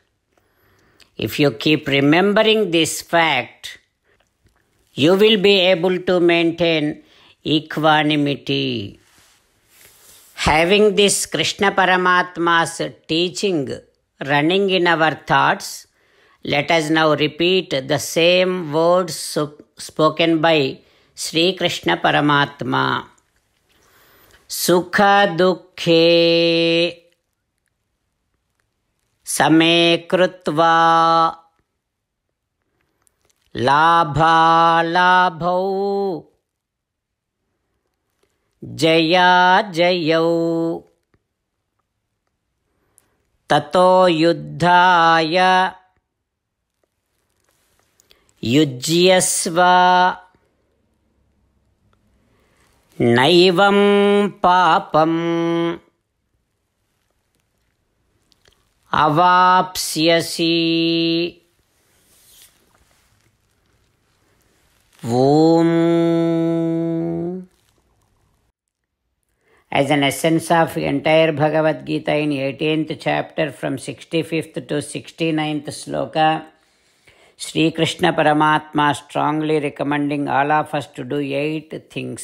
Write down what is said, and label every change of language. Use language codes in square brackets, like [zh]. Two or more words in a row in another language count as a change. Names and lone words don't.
[en] If you keep remembering this fact, you will be able to maintain equanimity. Having this Krishna Paramatma's teaching running in our thoughts, let us now repeat the same words spoken by Sri Krishna Paramatma. [sa] सुख दुःखे समे कृत्वा लाभालाभौ जयाजयौ ततो युद्धाय యుజ్యస్వ నైవం పాపం అవాప్స్యసి. ఓం. [en] As an essence of entire Bhagavad Gita in 18th chapter from 65th to 69th sloka, Sri Krishna Paramatma strongly recommending all of us to do 8 things.